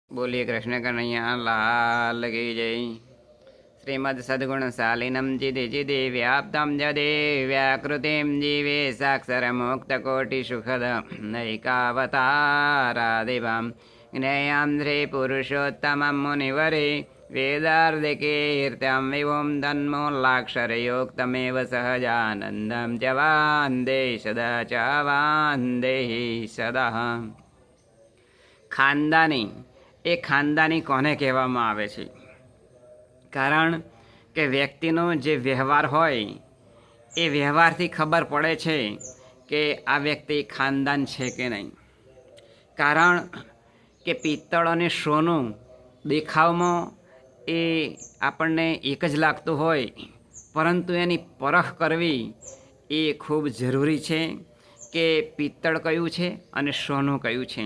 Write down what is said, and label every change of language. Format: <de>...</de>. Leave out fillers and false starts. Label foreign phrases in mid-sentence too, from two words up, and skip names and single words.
<hi>बोलिए कृष्ण कन्हैया लाल की जय।</hi> <sa>श्रीमद सद्गुण शालिनम चिदि चिदि व्याप्तं जदे व्याकृतिं जीवे साक्षरमुक्तकोटिसुखद नैकावतारादिवां ज्ञेयां श्रीपुरुषोत्तमं मुनिवरे वेदार्धकीर्त्यां विभुं तन्मूलाक्षरयोक्तमेव सहजानन्दं च वान्दे सदा च वान्दे सदा।</sa> <gu>ખાનદાની એ ખાનદાની કોને કહેવામાં આવે છે? કારણ કે વ્યક્તિનો જે વ્યવહાર હોય એ વ્યવહારથી ખબર પડે છે કે આ વ્યક્તિ ખાનદાન છે કે નહીં. કારણ કે પિત્તળ અને સોનું દેખાવમાં એ આપણને એક જ લાગતું હોય, પરંતુ એની પરખ કરવી એ ખૂબ જરૂરી છે કે પિત્તળ કયું છે અને સોનું કયું છે.</gu>